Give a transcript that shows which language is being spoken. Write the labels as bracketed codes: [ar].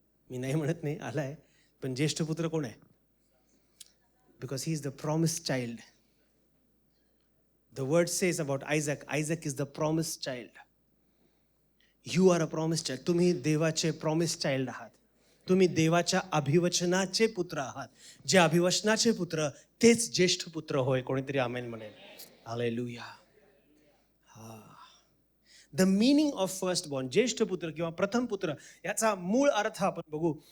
[mr] मी नाही म्हणत नाही, आलाय. पण ज्येष्ठ पुत्र कोण आहे? [en] Because he is the promised child. The word says about Isaac is the promised child. You are a promised child. [mr] तुम्ही देवाचे [en] promised child [mr] आहात. तुम्ही देवाच्या अभिवचनाचे पुत्र आहात. जे अभिवचनाचे पुत्र तेच ज्येष्ठ पुत्र होय. कोणीतरी आमेन म्हणेल. हालेलुया. हा, [en] the meaning of first born, [mr] ज्येष्ठ पुत्र किंवा प्रथम पुत्र, याचा मूळ अर्थ आपण बघू.